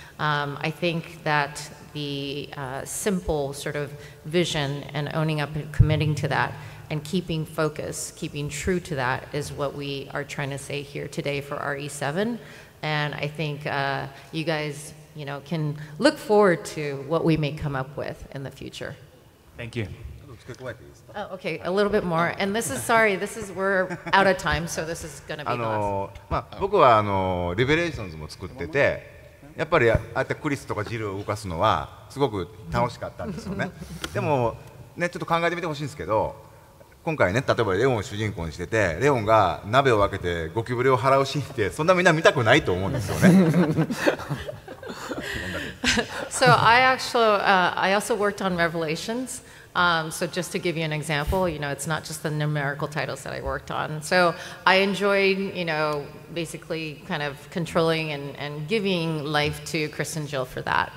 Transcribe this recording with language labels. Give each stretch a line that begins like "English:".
English: I think that the simple sort of vision and owning up and committing to that and keeping focus, keeping true to that is what we are trying to say here today for RE7. And I think you guys, can look forward to what we may come up with in the future. Thank you. Oh, okay, a little bit more. And we're out of time, so this is going to be the last.
Japanese: 僕はリベレーションズも作ってて、やっぱりああやってクリスとかジルを動かすのはすごく楽しかったんですよね。でもね、ちょっと考えてみてほしいんですけど、今回ね、例えばレオンを主人公にしてて、レオンが鍋を分けてゴキブリを払うシーンってそんなみんな見たくないと思うんですよね。
English: So I also worked on Revelations. So just to give you an example, it's not just the numerical titles that I worked on. So I enjoyed, basically kind of controlling and giving life to Chris and Jill for that.